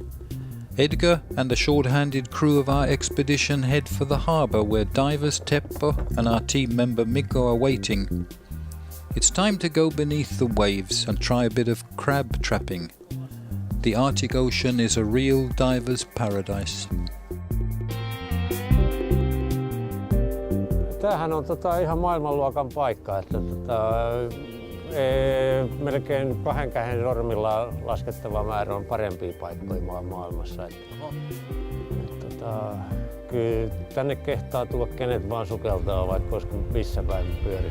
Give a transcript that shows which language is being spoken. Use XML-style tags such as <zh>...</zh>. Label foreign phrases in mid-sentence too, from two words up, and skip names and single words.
<en>Edgar and the short-handed crew of our expedition head for the harbour where divers Teppo and our team member Mikko are waiting. It's time to go beneath the waves and try a bit of crab trapping. The Arctic Ocean is a real diver's paradise.</en> <fi>Tämähän on ihan maailmanluokan paikka. Että melkein 2 käden sormilla laskettava määrä on parempia paikkoja maailmassa. Kyllä tänne kehtaa tulla kenet vaan sukeltaa, vaikka olisi missä päin pyörii.</fi>